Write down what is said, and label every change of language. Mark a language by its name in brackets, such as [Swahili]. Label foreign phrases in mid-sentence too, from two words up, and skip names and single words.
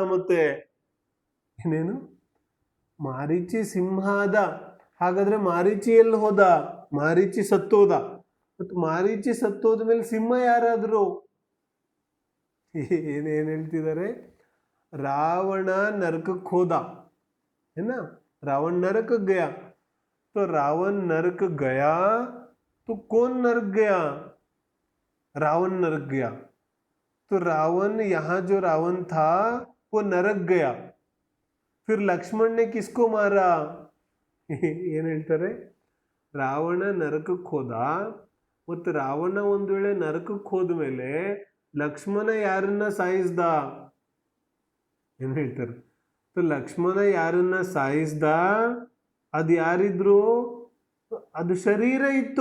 [Kannada] ಮತ್ತೆ ಏನೇನು, ಮಾರೀಚಿ ಸಿಂಹ ಆದ, ಹಾಗಾದ್ರೆ ಮಾರೀಚಿ ಎಲ್ಲಿ ಹೋದ? ಮಾರೀಚಿ ಸತ್ತೋದ. ಮತ್ತು ಮಾರೀಚಿ ಸತ್ತೋದ ಮೇಲೆ ಸಿಂಹ ಯಾರಾದ್ರು? ಏನೇನ್ ಹೇಳ್ತಿದ್ದಾರೆ, ರಾವಣ ನರಕಕ್ಕೆ ಹೋದ. [Hindi] ಏನ रावण नरक गया, तो रावण नरक गया तो कौन नरक गया? रावण नरक गया. तो रावण, यहां जो रावण था वो नरक गया. फिर लक्ष्मण ने किसको मारा? [Kannada] ಏನ್ ಹೇಳ್ತಾರೆ, ರಾವಣ ನರಕಕ್ಕೆ ಹೋದ, ಮತ್ತು ರಾವಣ ಒಂದ್ ವೇಳೆ ನರಕಕ್ಕೆ ಹೋದ್ಮೇಲೆ ಲಕ್ಷ್ಮಣ ಯಾರನ್ನ ಸಾಯಿಸ್ದ? ಏನ್ ಹೇಳ್ತಾರೆ, ಲಕ್ಷ್ಮಣ ಯಾರನ್ನ ಸಾಯಿಸ್ದ? ಅದು ಯಾರಿದ್ರು? ಅದು ಶರೀರ ಇತ್ತು.